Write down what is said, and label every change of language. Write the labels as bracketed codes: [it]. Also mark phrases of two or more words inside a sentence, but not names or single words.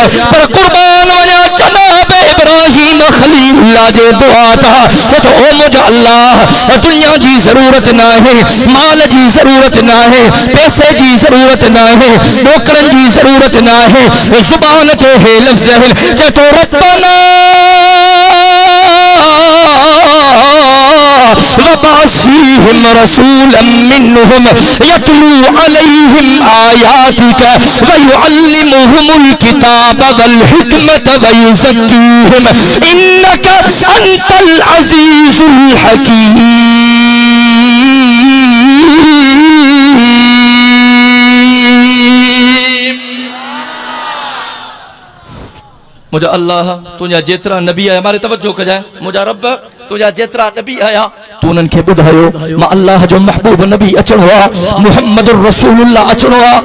[sd] पर कुर्बान वञा जनाब इब्राहिम खलीलुल्लाह जे दुआ था तो ओ मुंहिंजा अल्लाह दुनिया जी ज़रूरत न आहे, माल जी ज़रूरत न आहे, पैसे जी ज़रूरत न आहे, नौकरनि जी ज़रूरत न आहे। ज़ुबान ते हे लफ़्ज़ आहिनि जेको [ar] ربنا وابعث فيهم رسولا منهم يتلو عليهم آياتك ويعلمهم الكتاب والحكمة ويزكيهم إنك أنت العزيز الحكيم. [sd] मुझा अल्लाह तुझा जेतरा नबी आया, हमारे तवज्जो कजाए, मुझा रब तुझा जेतरा नबी आया तू उन्हनि खे ॿुधायो मां अल्लाह जो महबूब नबी अचणो आहे, [ar] محمد رسول الله [sd] अचणो आहे।